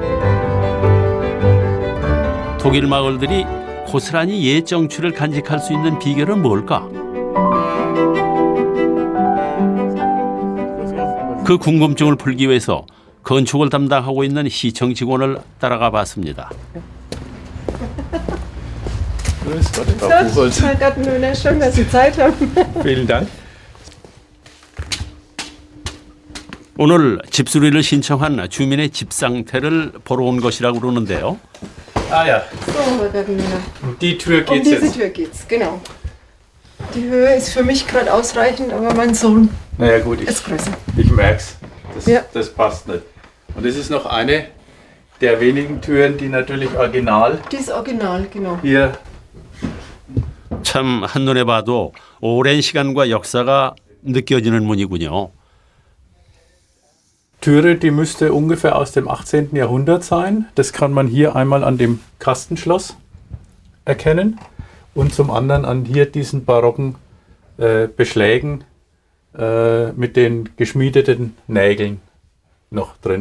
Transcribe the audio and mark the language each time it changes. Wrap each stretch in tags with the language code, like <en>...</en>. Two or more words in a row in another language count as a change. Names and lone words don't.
<ko>독일 마을들이 고스란히 옛 정취를 간직할 수 있는 비결은 뭘까? 그 궁금증을 풀기 위해서 건축을 담당하고 있는 시청 직원을 따라가 봤습니다.</ko> <de>Grüß Gott, Müller. Schön, dass Sie Zeit haben. Vielen Dank.</de> <ko>오늘 집수리를 신청한 주민의 집 상태를 보러 온 것이라고 그러는데요.</ko> <de>Ah ja. So, Herr Müller. Um die Tür geht's diese jetzt. Tür geht's, genau. Die Höhe ist für mich gerade ausreichend, aber mein Sohn Naja gut, ist größer. Ich merk's. Ja. Das passt nicht. Und das ist noch eine der wenigen Türen, die natürlich original Die ist original, genau. hier.</de> <ko>참 한눈에 봐도 오랜 시간과 역사가 느껴지는 문이군요.</ko> <de>Türe, die müsste ungefähr aus dem 18. Jahrhundert sein. Das kann man hier einmal an dem Kastenschloss erkennen und zum anderen an hier diesen barocken Beschlägen mit den geschmiedeten Nägeln noch drin.</de>